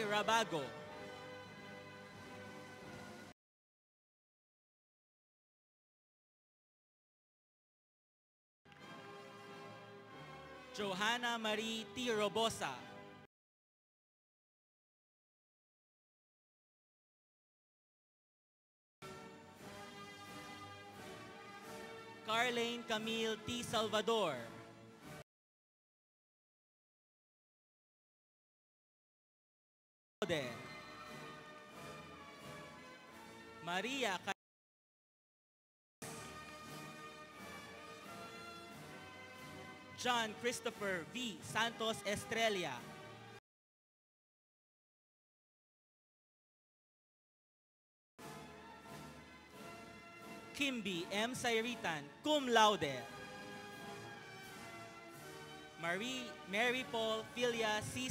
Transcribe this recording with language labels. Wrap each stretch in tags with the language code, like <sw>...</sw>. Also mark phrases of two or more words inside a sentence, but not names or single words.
<en>Rabago, Johanna Marie T. Robosa, Carlene Camille T. Salvador, Maria John Christopher V. Santos Estrella, Kimby M. Sairitan,</en> <la>cum laude,</la> <en>Mary Paul Filia C.</en>